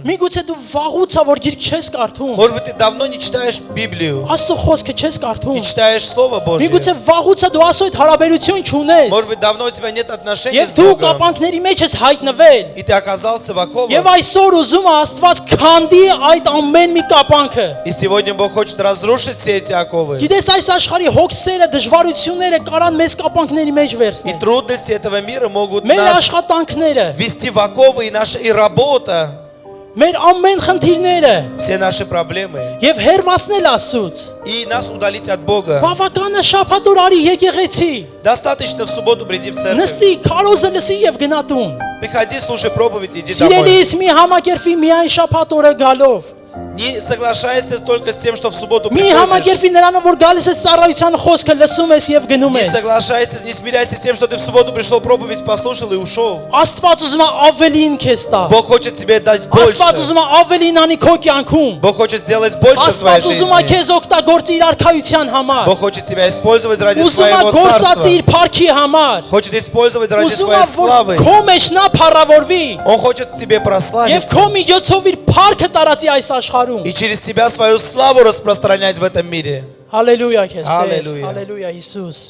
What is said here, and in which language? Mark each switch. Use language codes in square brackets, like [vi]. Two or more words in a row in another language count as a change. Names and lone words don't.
[hy] Միգուցե դու վաղուց որ գիրք չես կարդում։ [ru] Может быть, ты давно не читаешь Библию, [hy] Աստծո խոսքը չես [ru] не [hy] կարդում։ [ru] читаешь Слово Божье. [hy] Միգուցե վաղուց դու Աստծո հետ հարաբերություն չունես։ [ru] Может быть, давно у тебя нет отношений [hy] Եվ [ru] с [hy] դու [ru] Богом, [hy] կապանքների մեջ ես հայտնվել։ [ru] и ты оказался в оковах. [hy] Եվ այսօր ուզում է Աստված քանդի այդ ամեն մի կապանքը։ [ru] И сегодня Бог хочет разрушить все эти оковы. [hy] Գիտես այս աշխարհի հոգսերը, դժվարությունները կարան մեզ կապանքների մեջ [ru] И [hy] վերցնել։ [ru] трудности этого мира могут [hy] Մեր [ru] нас [hy] աշխատանքները, [ru] ввести в оковы, и работа, [hy] մեր ամեն խնդիրները [ru] все наши проблемы, [hy] եւ հերվացնել Աստծուց։ [ru] и нас удалить от Бога. [hy] Բավական է շաբաթ օր արի եկեղեցի։ [ru] Достаточно в субботу приди в церковь. [hy] Նստի, քարոզը լսի եւ գնա տուն։ [ru] Приходи, слушай проповедь, иди домой. [hy] Սիրելիս մի համակերպի միայն շաբաթ օրը գալով։ [ru] Не соглашайся только с тем, что в субботу [hy] Մի [ru] приходишь. [hy] համակերպի նրանով որ գալիս ես ծառայության խոսքը лսում ես եւ գնում [ru] Не [hy] ես։ [ru] соглашайся, не смиряйся с тем, что ты в субботу пришел проповедь, послушал и ушел. [hy] Աստված уզում է ավելին քեզ տա։ [ru] Бог хочет тебе дать [hy] Աստված [ru] больше. [hy] ուզում է ավելին անի քո կյանքում։ [ru] Бог хочет сделать больше в твоей [hy] Աստված ուզում է [ru] жизни. [hy] քեզ օգտագործի իր արքայության համար։ [ru] Бог хочет тебя использовать ради [hy] Ուզում է [ru] своего [hy] գործածի [ru] царства. [hy] իր փառքի համար։ [ru] Хочет использовать ради [hy] Ուզում է [ru] своей [hy] որ [ru] славы. [hy] քո մեջ նա փառավորվի [ru] Он хочет в тебе [hy] եւ [ru] прославиться. [hy] քո միջոցով իր փառքը տարածի այս աշխարհում։ [ru] И через тебя свою славу распространять в этом мире. [hy] Հալելույա քեզ։ Հալելույա։ Հալելույա Հիսուս։